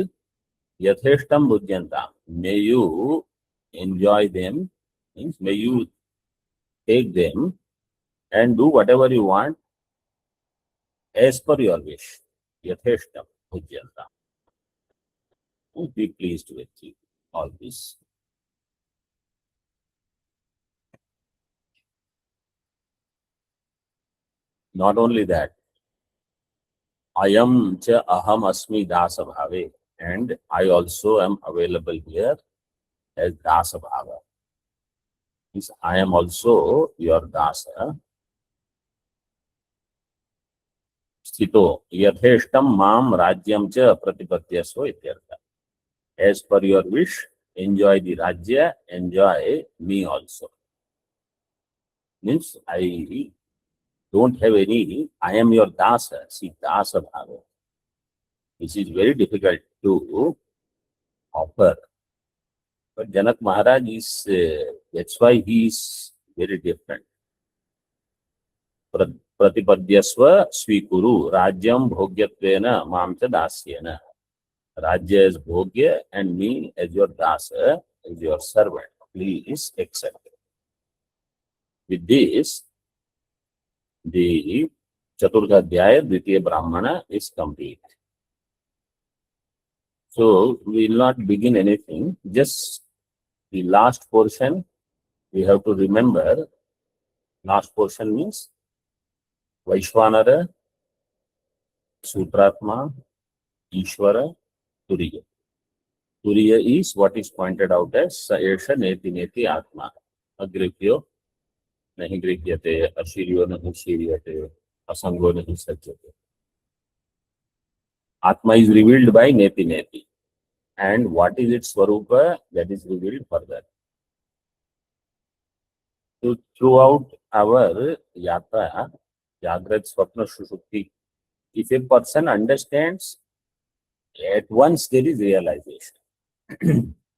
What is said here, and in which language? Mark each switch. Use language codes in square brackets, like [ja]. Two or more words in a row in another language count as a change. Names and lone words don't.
[sa] Yatheshtham bhujyantam. [en] May you enjoy them, means may you take them and do whatever you want as per your wish. [sa] Yatheshtham bhujyantam. [en] Be pleased with you. All this. Not only that, [sa] ayam cha aham asmi dasa bhave, [en] and I also am available here as [sa] dasa bhava. [en] Means I am also your dasa. [sa] Sthito yatheshtam mam rajyam cha pratipatyasva ityartha. [en] As per your wish, enjoy the rajya, enjoy me also. Means I don't have any, I am your dasa. [sa] See, dasa bhava. [en] This is very difficult to offer. But Janaka Mahārāja is, that's why he is very different. [sa] Pratipadyasva svikuru rajyam bhogyatvena mamcha dasyena. [en] Rajya is bhogya and me as your dasa, as your servant. Please accept it. With this, the Chaturdha Adhyaya, Dvitiya Brahmana is complete. So we will not begin anything, just the last portion we have to remember. Last portion means Vaishvanara, Sutratma, Īśvara, Turiya. Turiya is what is pointed out as [sa] Sa Eṣa Neti Neti Atma. [en] Agripyo nahi grihyate, ashiryo nahi shiryate, asango nahi sajjate. Atma is revealed by [sa] Neti Neti. [en] And what is its Swarupa? That is revealed further. So throughout our yatra, [sa] Jagrat, Swapna, Sushupti, [en] if a person understands, at once there is realization.